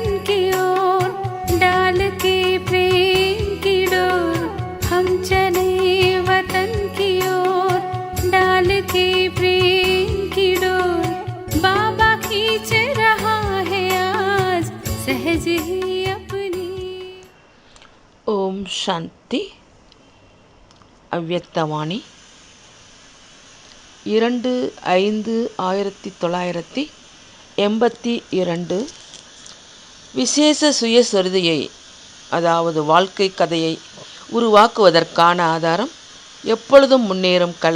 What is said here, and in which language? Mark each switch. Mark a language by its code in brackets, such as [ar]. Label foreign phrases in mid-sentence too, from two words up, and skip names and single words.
[hi] की ओर डाल के प्रेम की डोर। हम चले वतन की ओर डाल के प्रेम की डोर। बाबा खींच रहा है आज सहज ही अपनी। [ta] ஓம் சாந்தி. அவ்யக்தவாணி 2/5/1982 விசேஷ சுயசரிதையை, அதாவது வாழ்க்கை கதையை உருவாக்குவதற்கான ஆதாரம் எப்பொழுதும் முன்னேறும் கலை.